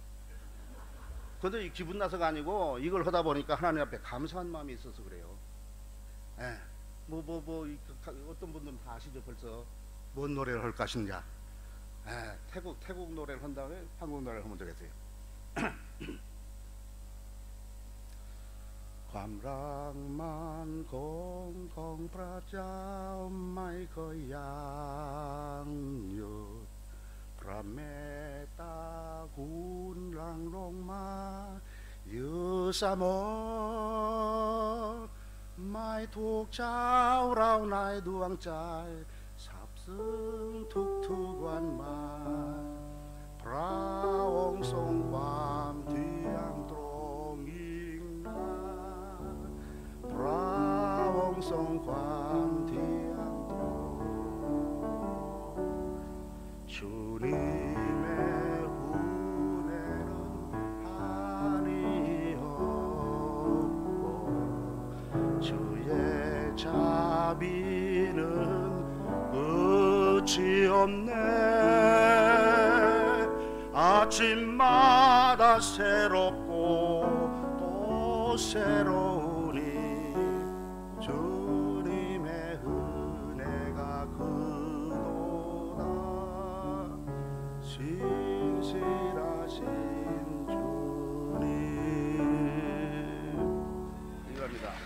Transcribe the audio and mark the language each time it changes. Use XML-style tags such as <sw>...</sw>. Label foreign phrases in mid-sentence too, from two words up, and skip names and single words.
<ko>근데 이 기분 나서가 아니고 이걸 하다 보니까 하나님 앞에 감사한 마음이 있어서 그래요. 예. 어떤 분들은 다 아시죠 벌써. 뭔 노래를 할까 싶냐. 예. 태국 노래를 한 다음에 한국 노래를 하면 되겠어요.</ko> <th>ความรักมันคงของพระเจ้าไม่เคยยังหยุดพระเมตตาคุณหลั่งลงมาอยู่เสมอ ไม่ทุกเช้าเราในดวงใจซาบซึ้งทุกวันมาพระองค์ทรงความเที่ยงตรงยิ่งนักพระองค์ทรงความเที่ยงตรง</th> <ko>주님의 은혜는 한이 없고 주의 자비는 끝이 없네 아침마다 새롭고 또 새로우니 주님의 은혜가 크도다 신실하신 주님 이겁니다.</ko>